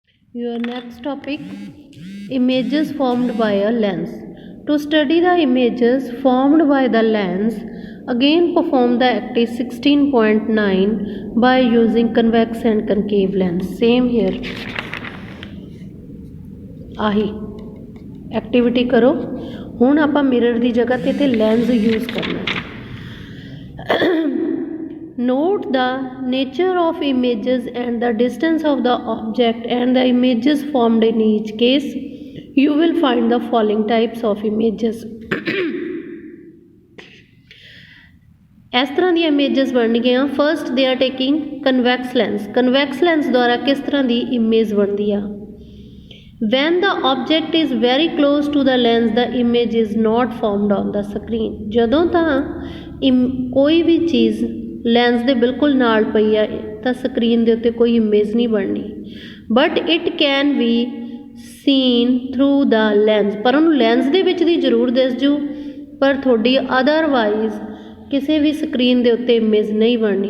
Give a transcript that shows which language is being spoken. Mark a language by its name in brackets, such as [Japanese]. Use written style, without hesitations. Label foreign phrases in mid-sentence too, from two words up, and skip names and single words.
[English] Your next topic, images formed by a lens. To study the images formed by the lens, again perform the activity 16.9 by using convex and concave lens. Same here. [Punjabi] ਆਹੀ ਐਕਟੀਵਿਟੀ ਕਰੋ। ਹੁਣ ਆਪਾਂ ਮਿਰਰ ਦੀ ਜਗ੍ਹਾ ਤੇ [English] lens use [Punjabi] ਕਰਨਾ। [English] Note the nature of images and the distance of the object and the images formed in each case. You will find the following types of images. [Punjabi] ਇਸ ਤਰ੍ਹਾਂ ਦੀਆਂ ਇਮੇजेस ਬਣਨਗੀਆਂ। [English] first they are taking convex lens. convex lens [Punjabi] ਦੁਆਰਾ ਕਿਸ ਤਰ੍ਹਾਂ ਦੀ ਇਮੇਜ ਬਣਦੀ ਆ? [English] When the object is very close to the lens, the image is not formed on the screen. [Punjabi] ਜਦੋਂ ਤਾਂ ਕੋਈ ਵੀ ਚੀਜ਼ ਲੈਂਸ ਦੇ ਬਿਲਕੁਲ ਨਾਲ ਪਈ ਆ ਤਾਂ ਸਕਰੀਨ ਦੇ ਉੱਤੇ ਕੋਈ ਇਮੇਜ ਨਹੀਂ ਬਣਨੀ। [English] but it can be seen through the lens, [Punjabi] ਪਰ ਉਹਨੂੰ ਲੈਂਸ ਦੇ ਵਿੱਚ ਦੀ ਜ਼ਰੂਰ ਦਿਸ ਜੂ, ਪਰ ਤੁਹਾਡੀ ਅਦਰਵਾਈਜ਼ ਕਿਸੇ ਵੀ ਸਕਰੀਨ ਦੇ ਉੱਤੇ ਇਮੇਜ ਨਹੀਂ ਬਣਨੀ।